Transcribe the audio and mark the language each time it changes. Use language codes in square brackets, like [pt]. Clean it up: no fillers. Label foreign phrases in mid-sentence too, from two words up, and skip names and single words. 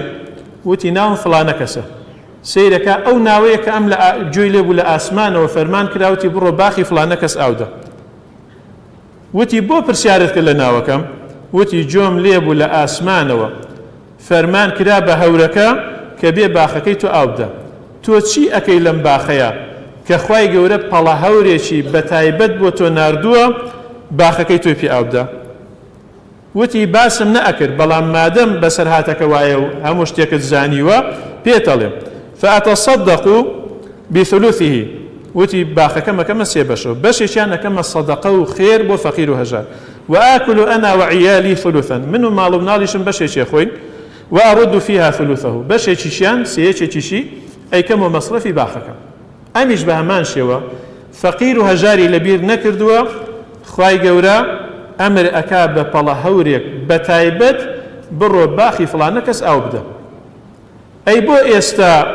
[ckb] وتی ناوم فڵانە کەسە سیرەکە ئەو ناوەیە کە ئەم لە گوێی لێبوو لە ئاسمانەوە فەرمان کراوتی بڕۆ باخی فڵانە کەس ئاودە وتی بۆ پرسیارت کرد لە ناوەکەم وتی جۆم لێبوو لە ئاسمانەوە فەرمان کرا بە هەورەکە کە بێ باخەکەی تۆ ئاو بدە تۆ چی ئەەکەی لەم باخەیە کە خوای گەورە پەڵە هەورێکی بەتایبەت بۆ تۆ ناردووە باخەکەی تۆی پێ ئاو بدە وتی باسم نەئەکرد بەڵام مادەم بەسەر هاتەکە وایە و هەموو شتێکت زانیوە پێتەڵێم [ar] فأتصدق بثلثه [ckb] وتی باخەکە مەکەمە سێ بەشەوە بەشێکیان ئەەکەمە سەدەقە و خێر بۆ فەقیر و هەژار [ar] وآكل أنا وعيالي ثلثا من [ckb] و ماڵ و مناڵیشم بەشێکی خۆین [ar] وأرد فيها ثلثه [ckb] بەشێکیشیان سێیەکێکیشی ئەیکەمەوە مەصرفی باخەکە ئەمیش بە هەمان شێوە فەقیر و هەژاری لەبیر نەکردووە خوای گەورە ئەمر ئەکا بە پەڵە هەورێک بەتایبەت بڕۆ باخی فڵانە کەس ئاو بدە ئەی بۆ ئێستا